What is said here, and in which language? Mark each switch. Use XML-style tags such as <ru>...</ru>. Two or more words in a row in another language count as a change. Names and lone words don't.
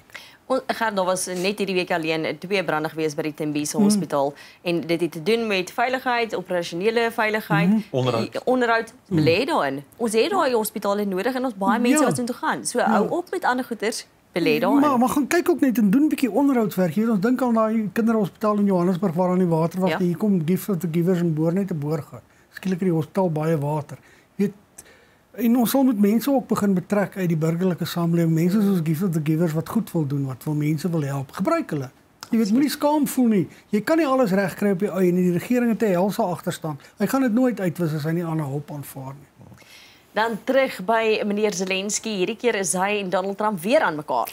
<af>Daar was net hierdie week alleen 2 brande gewees by die Tembisa Hospitaal en dit het te doen met veiligheid, operasionele veiligheid, onderhoud belê daarin. Ons het daai hospitale nodig en ons baie mense wat toe gaan. So hou op met ander goeders, belê daarin. Maar gaan kyk ook net en doen 'n bietjie onderhoudswerk. Hier ons dink aan daai kinderhospitaal in Johannesburg waar aan die water was. Hier kom Gift of the Givers en boor net 'n boor gaan. Skielik in die hospitaal baie water. Weet en ons sal met mense ook begin betrek uit die burgerlike samelewing. Mense soos Gift of the Givers wat goed wil doen, wat wil mense wil help. Gebruik hulle. Jy weet moenie skaam voel nie. Jy kan nie alles regkry op jou eie nie. Die regering het 'n helse agterstand. Hy gaan dit nooit uitwis as hy nie ander hulp aanvaar nie. Dan terug by meneer Zelensky. Hierdie keer is hy en Donald Trump weer aan mekaar.</af>